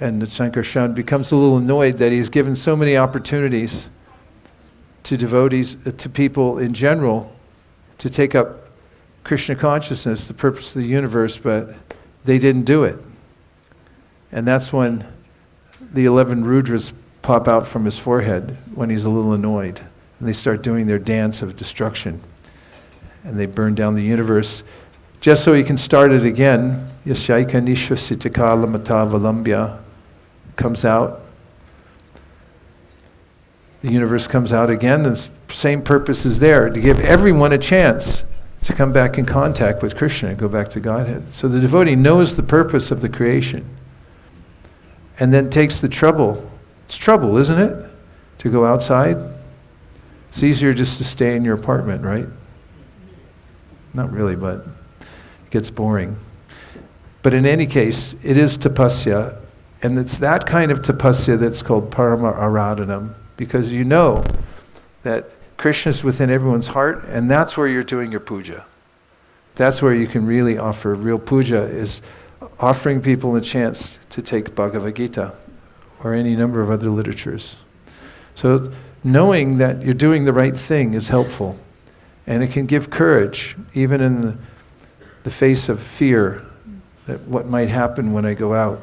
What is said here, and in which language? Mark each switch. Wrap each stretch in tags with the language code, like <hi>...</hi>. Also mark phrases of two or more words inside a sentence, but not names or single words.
<en>And the Sankarshan becomes a little annoyed that he's given so many opportunities to devotees, to people in general, to take up Krishna consciousness, the purpose of the universe, but they didn't do it. And that's when the 11 Rudras pop out from his forehead, when he's a little annoyed. And they start doing their dance of destruction. And they burn down the universe, just so he can start it again.</en> <sa>Yashaika nishvasitakala matavalambya comes out.</sa> <en>The universe comes out again, and the same purpose is there, to give everyone a chance to come back in contact with Krishna and go back to Godhead. So the devotee knows the purpose of the creation, and then takes the trouble. It's trouble, isn't it? To go outside. It's easier just to stay in your apartment, right? Not really, but it gets boring. But in any case, it is tapasya, and it's that kind of tapasya that's called</en> <sa>parama aradhanam,</sa> <en>because you know that Krishna is within everyone's heart, and that's where you're doing your puja. That's where you can really offer real puja, is offering people a chance to take Bhagavad Gita or any number of other literatures. So knowing that you're doing the right thing is helpful, and it can give courage, even in the face of fear, that what might happen when I go out.</en>